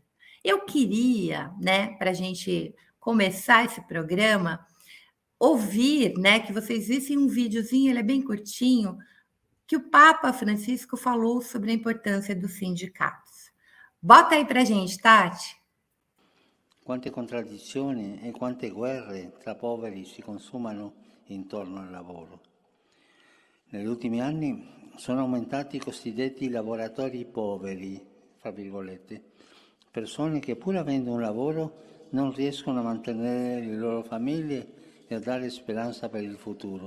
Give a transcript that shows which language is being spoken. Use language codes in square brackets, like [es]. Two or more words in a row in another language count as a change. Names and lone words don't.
[pt] Eu queria, né, para a gente começar esse programa, ouvir, né, que vocês vissem um videozinho, ele é bem curtinho, que o Papa Francisco falou sobre a importância dos sindicatos. Bota aí para a gente, Tati. [it] Quante contraddizioni e quante guerre tra poveri si consumano intorno al lavoro. Negli ultimi anni sono aumentati i cosiddetti lavoratori poveri, fra virgolette, persone che pur avendo un lavoro non riescono a mantenere le loro famiglie e a dare speranza per il futuro.